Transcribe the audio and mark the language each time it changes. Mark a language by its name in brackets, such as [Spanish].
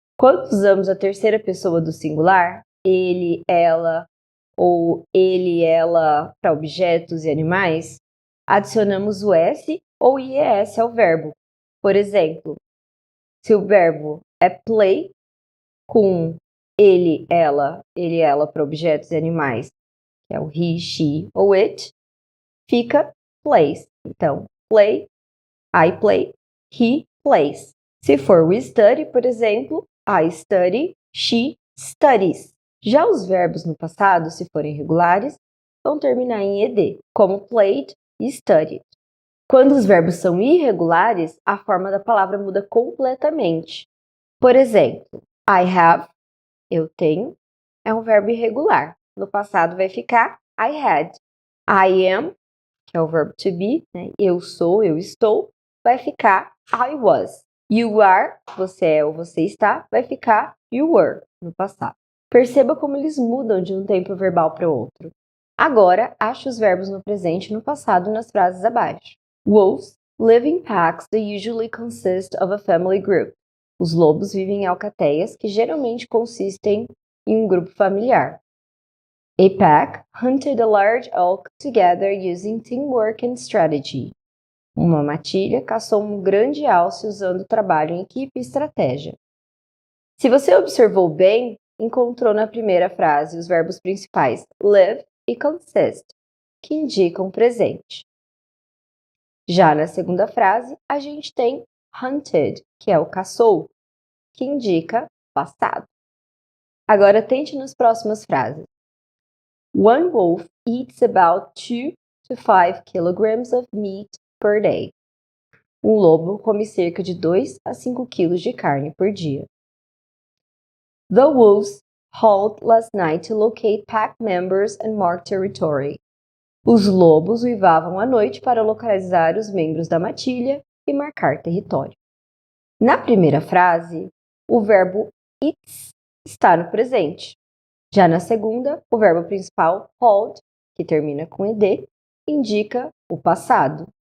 [Portuguese] Quando usamos a terceira pessoa do singular, ele, ela ou ele, ela para objetos e animais, adicionamos o S ou IES ao verbo. Por exemplo, se o verbo é play, com ele, ela para objetos e animais, que é o he, she ou it, fica plays. Então, play, [English] I play, he plays. [Portuguese] Se for [English] we study, [Portuguese] por exemplo, [English] I study, she studies. [Portuguese] Já os verbos no passado, se forem regulares, vão terminar em ed, como played e studied. Quando os verbos são irregulares, a forma da palavra muda completamente. Por exemplo, [English] I have, [Portuguese] eu tenho, é um verbo irregular. No passado vai ficar [English] I had. I am, [Portuguese] que é o verbo to be, né? Eu sou, eu estou, vai ficar [English] I was. You are, [Portuguese] você é ou você está, vai ficar [English] you were [Portuguese] no passado. Perceba como eles mudam de um tempo verbal para o outro. Agora, ache os verbos no presente e no passado nas frases abaixo. [English] Wolves live in packs that usually consist of a family group. [Portuguese] Os lobos vivem em alcateias que geralmente consistem em um grupo familiar. [English] A pack hunted a large elk together using teamwork and strategy. [Portuguese] Uma matilha caçou um grande alce usando trabalho em equipe e estratégia. Se você observou bem, encontrou na primeira frase os verbos principais live e consist, que indicam presente. Já na segunda frase, a gente tem hunted, que é o caçou, que indica passado. Agora tente nas próximas frases. [English] One wolf eats about 2 to 5 kilograms of meat per day. [Portuguese] Um lobo come cerca de 2 a 5 quilos de carne por dia. [English] The wolves hauled last night to locate pack members and mark territory. [Portuguese] Os lobos uivavam à noite para localizar os membros da matilha e marcar território. Na primeira frase, o verbo eats está no presente. Já na segunda, o verbo principal hauled, que termina com ed, indica o passado.